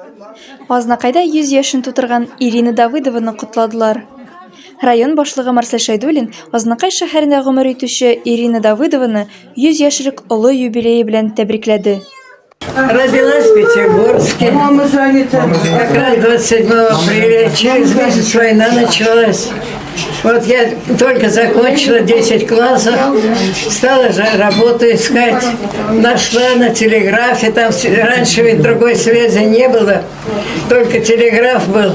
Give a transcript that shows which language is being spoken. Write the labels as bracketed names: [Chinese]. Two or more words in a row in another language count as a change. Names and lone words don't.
[Tatar] Азнакайда 100 яшен тутырган Ирина Давыдованы кутладылар. Район башлыгы Марсель Шайдуллин Азнакай шәһәрендә гомер итүче Ирина Давыдованы 100 яшьлек олы юбилее белән тәбрикләде. [Russian] Родилась в Пятигорске. Как раз 27 апреля. Через месяц война началась. Вот я только закончила 10 классов, стала же работу искать. Нашла на телеграфе, там раньше ведь другой связи не было, только телеграф был.